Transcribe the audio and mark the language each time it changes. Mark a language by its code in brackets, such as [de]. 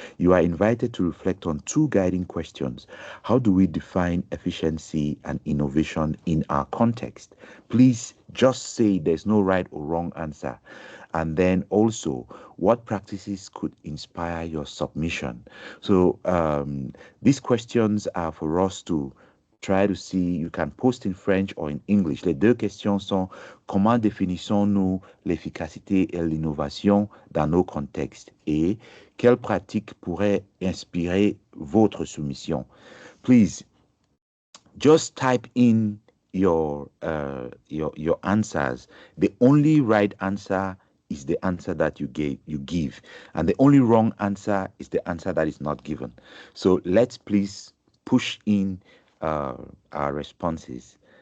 [en] You are invited to reflect on two guiding questions. How do we define efficiency and innovation in our context? Please just say there's no right or wrong answer. And then also, what practices could inspire your submission? So these questions are for us to try to see. You can post in French or in English. [fr] Les deux questions sont: comment définissons-nous l'efficacité et l'innovation dans nos contextes? Et quelles pratiques pourraient inspirer votre soumission? [en] Please just type in your answers. The only right answer is the answer that you give, and the only wrong answer is the answer that is not given. So let's please push in our responses.